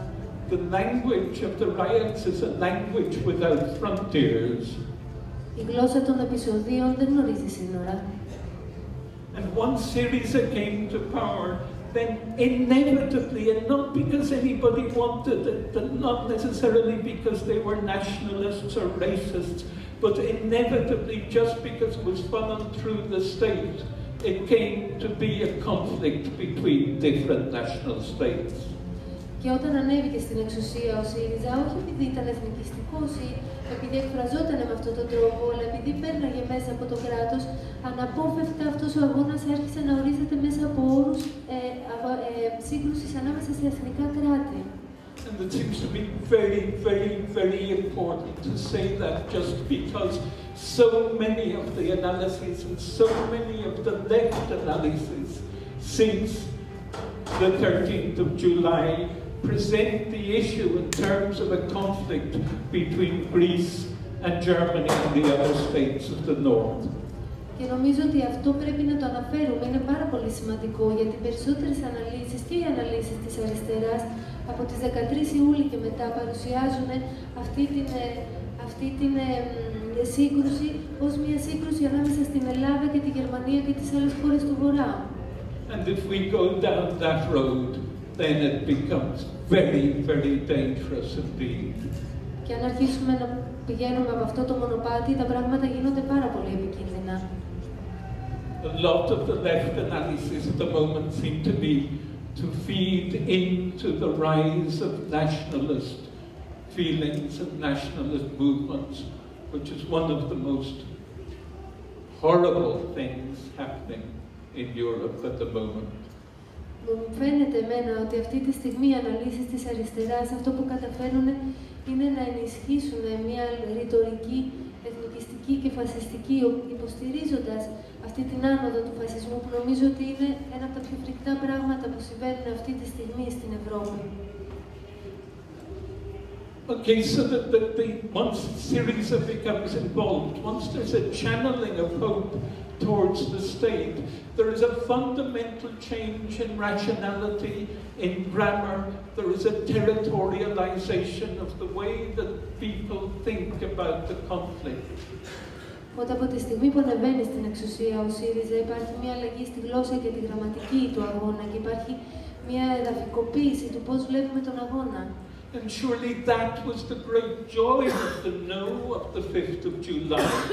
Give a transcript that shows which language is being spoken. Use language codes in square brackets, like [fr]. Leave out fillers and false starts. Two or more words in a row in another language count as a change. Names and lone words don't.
[en] The language of the riots is a language without frontiers. [el] Η γλώσσα των επεισοδίων δεν γνωρίζει σύνορα. [en] And once Syriza came to power, then inevitably, and not because anybody wanted it, and not necessarily because they were nationalists or racists, but inevitably just because it was funneled through the state, it came to be a conflict between different national states. [el] Και όταν ανέβηκε στην εξουσία ο ΣΥΡΙΖΑ, όχι επειδή ήταν εθνικιστικός ή επειδή εκφραζόταν με αυτόν τον τρόπο, αλλά επειδή πέρναγε μέσα από το κράτος, αναπόφευκτα αυτός ο αγώνας άρχισε να ορίζεται μέσα από όρους σύγκρουσης ανάμεσα σε εθνικά κράτη. [en] And it seems to be very, very, very important to say that just because so many of the analyses and so many of the left analyses since the 13th of July present the issue in terms of a conflict between Greece and Germany and the other states of the north. [el] Και νομίζω ότι αυτό πρέπει να το αναφέρουμε, είναι πάρα πολύ σημαντικό, γιατί περισσότερες αναλύσεις και οι αναλύσεις της αριστεράς από τις 13 Ιούλη και μετά παρουσιάζουν αυτή την σύγκρουση ως μια σύγκρουση ανάμεσα στην Ελλάδα και τη Γερμανία και τις άλλες χώρες του Βορρά. [en] And if we go down that road, then it becomes very, very dangerous indeed. [el] Και αν αρχίσουμε να πηγαίνουμε από αυτό το μονοπάτι, τα πράγματα γίνονται πάρα πολύ επικίνδυνα. [en] A lot of the left analysis at the moment seem to be to feed into the rise of nationalist feelings and nationalist movements, which is one of the most horrible things happening in Europe at the moment. [el] Μου φαίνεται εμένα ότι αυτή τη στιγμή οι αναλύσεις της αριστεράς αυτό που καταφέρουν είναι να ενισχύσουν μια ρητορική, εθνικιστική και φασιστική, υποστηρίζοντας αυτή την άνοδο του φασισμού που νομίζω ότι είναι ένα από τα πιο φρικτά πράγματα που συμβαίνουν αυτή τη στιγμή στην Ευρώπη. [en] Okay, so once Syriza becomes involved, once there's a channeling of hope towards the state, there is a fundamental change in rationality, in grammar, there is a territorialization of the way that people think about the conflict. [el] Οπότε από τη στιγμή που ανεβαίνει στην εξουσία ο ΣΥΡΙΖΑ υπάρχει μια αλλαγή στη γλώσσα και τη γραμματική του αγώνα και υπάρχει μια εδαφικοποίηση του πώς βλέπουμε τον αγώνα. [en] And surely that was the great joy of the no of the 5th of July.